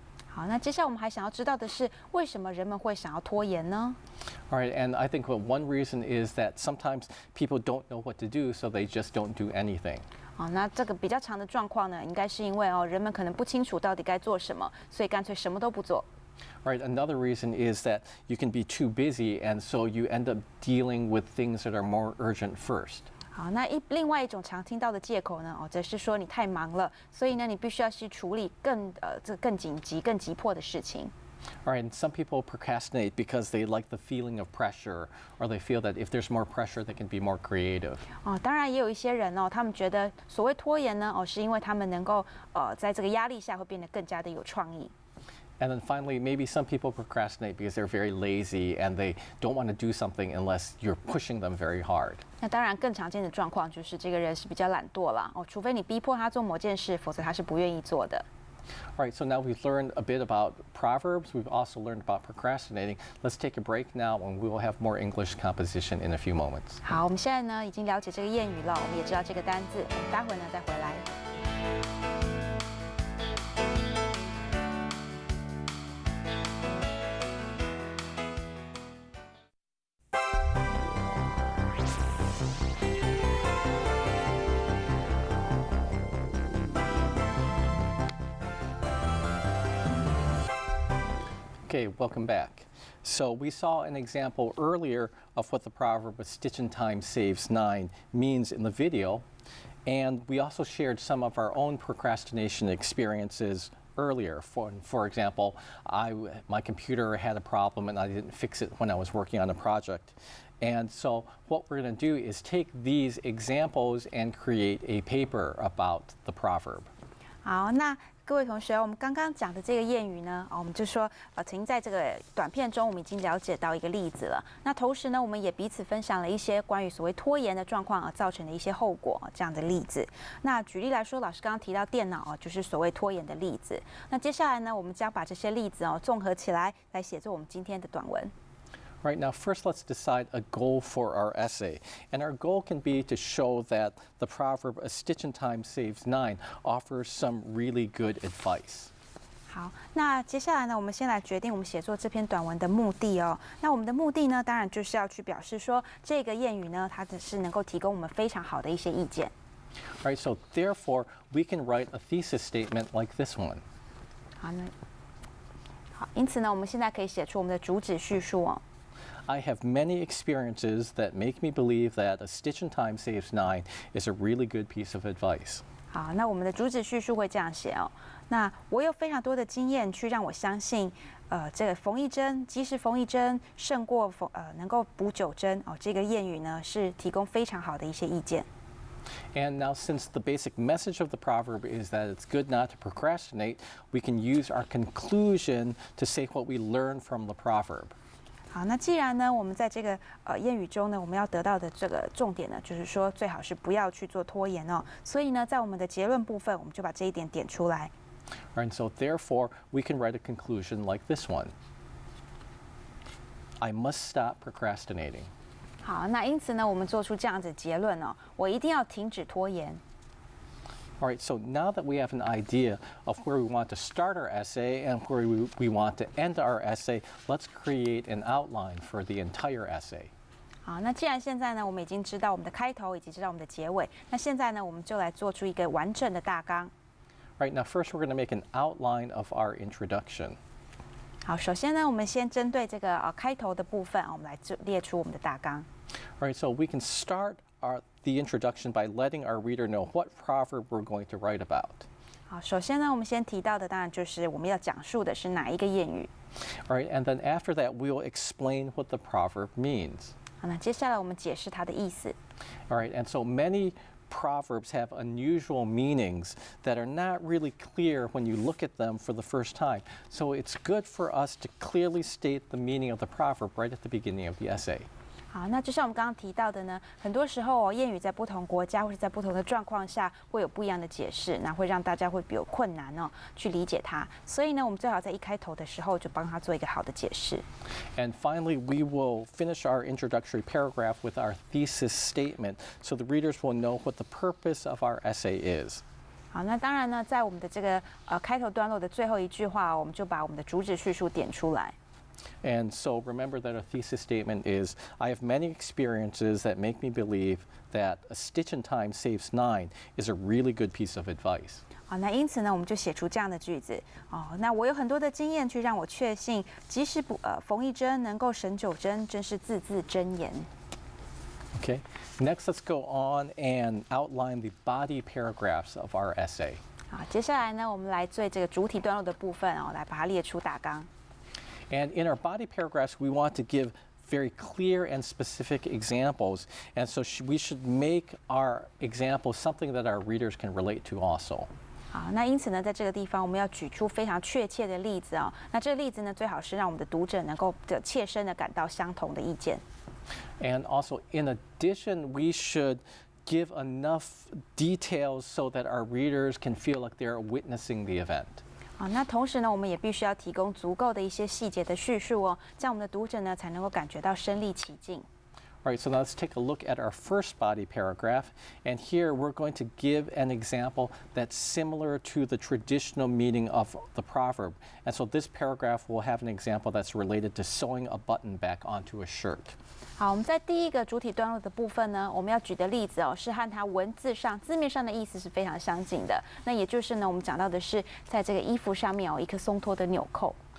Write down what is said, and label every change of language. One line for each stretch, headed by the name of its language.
Chinese: 好，那接下来我们还想要知道的是，为什么人们会想要拖延呢？
English: All right, and I think one reason is that sometimes people don't know what to do, so they just don't do anything.
Chinese: 好，那这个比较长的状况呢，应该是因为人们可能不清楚到底该做什么，所以干脆什么都不做。
English: Right, another reason is that you can be too busy, and so you end up dealing with things that are more urgent first.
Chinese: 好，那另外一种常听到的借口呢，则是说你太忙了，所以呢，你必须要去处理更紧急、更急迫的事情。
English: All right, and some people procrastinate because they like the feeling of pressure, or they feel that if there's more pressure, they can be more creative.
Chinese: 当然也有一些人他们觉得所谓拖延呢，是因为他们能够在这个压力下会变得更加的有创意。
English: And then finally, maybe some people procrastinate because they're very lazy and they don't want to do something unless you're pushing them very hard.
Chinese: 那当然，更常见的状况就是这个人是比较懒惰啦，除非你逼迫他做某件事，否则他是不愿意做的。
English: All right, so now we've learned a bit about proverbs. We've also learned about procrastinating. Let's take a break now, and we will have more English composition in a few moments.
Chinese: 好，我们现在呢已经了解这个谚语了，我们也知道这个单字，我们待会呢再回来。
English: Okay, welcome back. So we saw an example earlier of what the proverb "a stitch in time saves nine" means in the video, and we also shared some of our own procrastination experiences earlier. For example, my computer had a problem and I didn't fix it when I was working on a project. And so what we're going to do is take these examples and create a paper about the proverb.
Chinese: 好，那各位同学，我们刚刚讲的这个谚语呢，我们就说，曾经在这个短片中，我们已经了解到一个例子了。那同时呢，我们也彼此分享了一些关于所谓拖延的状况而造成的一些后果这样的例子。那举例来说，老师刚刚提到电脑就是所谓拖延的例子。那接下来呢，我们将把这些例子综合起来，来写作我们今天的短文。
English: Right, now first let's decide a goal for our essay. And our goal can be to show that the proverb, a stitch in time saves 9, offers some really good advice.
Chinese: 好，那接下来呢，我们先来决定我们写作这篇短文的目的哦。那我们的目的呢，当然就是要去表示说，这个谚语呢，它是能够提供我们非常好的一些意见。
English: Right, so therefore we can write a thesis statement like this one.
Chinese: 好，因此呢，我们现在可以写出我们的主旨叙述哦。
English: I have many experiences that make me believe that a stitch in time saves 9 is a really good piece of advice.
Chinese: 好，那我们的主旨叙述会这样写哦。那我有非常多的经验去让我相信，这个缝一针，及时缝一针胜过能够补9针哦。这个谚语呢是提供非常好的一些意见。
English: And now since the basic message of the proverb is that it's good not to procrastinate, we can use our conclusion to say what we learn from the proverb.
Chinese: 好，那既然呢，我们在这个谚语中呢，我们要得到的这个重点呢，就是说最好是不要去做拖延哦。所以呢，在我们的结论部分，我们就把这一点点出来。
English: And so therefore, we can write a conclusion like this one. I must stop procrastinating.
Chinese: 好，那因此呢，我们做出这样子的结论哦，我一定要停止拖延。
English: All right, so now that we have an idea of where we want to start our essay and where we want to end our essay, let's create an outline for the entire essay.
Chinese: 好，那既然现在呢，我们已经知道我们的开头，以及知道我们的结尾，那现在呢，我们就来做出一个完整的大纲。
English: Right, now first we're going to make an outline of our introduction.
Chinese: 好，首先呢，我们先针对这个开头的部分，我们来列出我们的大纲。
English: All right, so we can start the introduction by letting our reader know what proverb we're going to write about.
Chinese: 好，首先呢，我们先提到的当然就是我们要讲述的是哪一个谚语。
English: All right, and then after that, we'll explain what the proverb means.
Chinese: 好，那接下来我们解释它的意思。
English: All right, and so many proverbs have unusual meanings that are not really clear when you look at them for the first time. So it's good for us to clearly state the meaning of the proverb right at the beginning of the essay.
Chinese: 好，那就像我们刚刚提到的呢，很多时候谚语在不同国家或是在不同的状况下会有不一样的解释，那会让大家会比较困难去理解它。所以呢，我们最好在一开头的时候就帮他做一个好的解释。
English: And finally, we will finish our introductory paragraph with our thesis statement, so the readers will know what the purpose of our essay is.
Chinese: 好，那当然呢，在我们的这个开头段落的最后一句话，我们就把我们的主旨叙述点出来。
English: And so remember that our thesis statement is, I have many experiences that make me believe that a stitch in time saves 9 is a really good piece of advice.
Chinese: 好，那因此呢，我们就写出这样的句子那我有很多的经验去让我确信，即使缝一针能够省9针，真是字字真言。
English: Okay, next let's go on and outline the body paragraphs of our essay.
Chinese: 好，接下来呢，我们来做这个主体段落的部分来把它列出大纲。
English: And in our body paragraphs, we want to give very clear and specific examples. And so we should make our examples something that our readers can relate to also.
Chinese: 好，那因此呢，在这个地方我们要举出非常确切的例子那这个例子呢，最好是让我们的读者能够切身的感到相同的意见。
English: And also, in addition, we should give enough details so that our readers can feel like they're witnessing the event.
Chinese: 好，那同时呢，我们也必须要提供足够的一些细节的叙述这样我们的读者呢才能够感觉到身临其境。
English: All right, so now let's take a look at our first body paragraph. And here we're going to give an example that's similar to the traditional meaning of the proverb. And so this paragraph will have an example that's related to sewing a button back onto a shirt.
Chinese: 好，我们在第一个主体段落的部分呢，我们要举的例子是和它文字上字面上的意思是非常相近的。那也就是呢，我们讲到的是在这个衣服上面一颗松脱的纽扣。